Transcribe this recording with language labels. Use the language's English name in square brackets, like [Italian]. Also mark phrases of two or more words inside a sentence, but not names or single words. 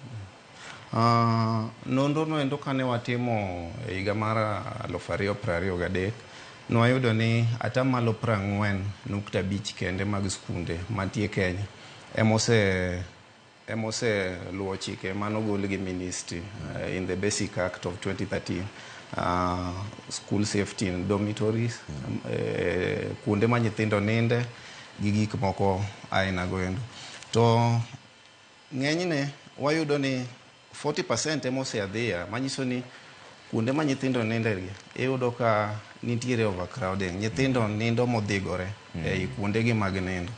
[Luo (Kenya and Tanzania)] Nonro no endo kane watimo e higa mar 2023 nwayudo ni atamalo 40.5 kende mag skunde mantie Kenya emose luwo chike manogol gi ministry [English] in the Basic Act of 2013, school safety and dormitories, [Luo (Kenya and Tanzania)] kuonde ma nyithindo ninde gi gik moko aina goendo. To ng'enyne wayudo ni 40% emose adhiya, manyiso ni kuonde ma nyithindo ninde iyudo ka nitiere overcrowding, nyithindo nindo modhigore ei kuonde gi mag nindo.